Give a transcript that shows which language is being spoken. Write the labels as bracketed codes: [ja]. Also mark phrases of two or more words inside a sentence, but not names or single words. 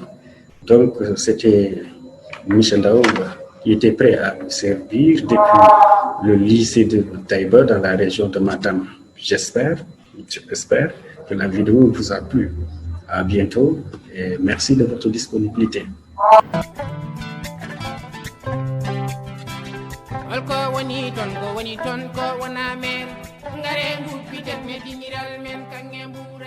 [fr] Donc, c'était Michel Daoub qui était prêt à nous servir depuis le lycée de Taïba dans la région de Matam. J'espère que la vidéo vous a plu. À bientôt et merci de votre disponibilité. [ff] Woni ton ko woni ton ko wona men ngare ngu pitet me diniral men kangen